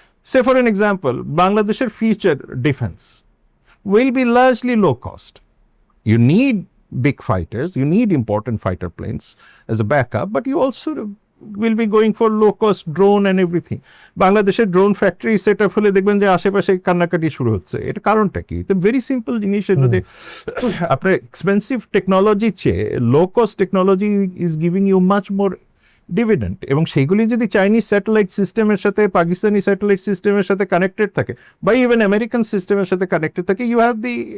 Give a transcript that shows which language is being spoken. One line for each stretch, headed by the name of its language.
English: say for an example,
Bangla: বাংলাদেশের future defence
English: will be largely low cost. You need big fighters, you need important fighter planes as a backup, but you also will be going for low-cost drone and everything.
Bangla: বাংলাদেশের drone factory set up হলে দেখবেন যে আশেপাশে কান্নাকাটি শুরু হচ্ছে। এটা কারণটা কি? এটা ভেরি সিম্পল জিনিস, এর মধ্যে আপনার এক্সপেন্সিভ টেকনোলজির চেয়ে
English: Low cost technology is giving you much more dividend.
Bangla: এবং সেইগুলি যদি চাইনিজ স্যাটেলাইট সিস্টেমের সাথে, পাকিস্তানি স্যাটেলাইট সিস্টেমের সাথে কানেক্টেড থাকে, বা ইভেন আমেরিকান সিস্টেমের সাথে কানেক্টেড থাকে,
English: you have the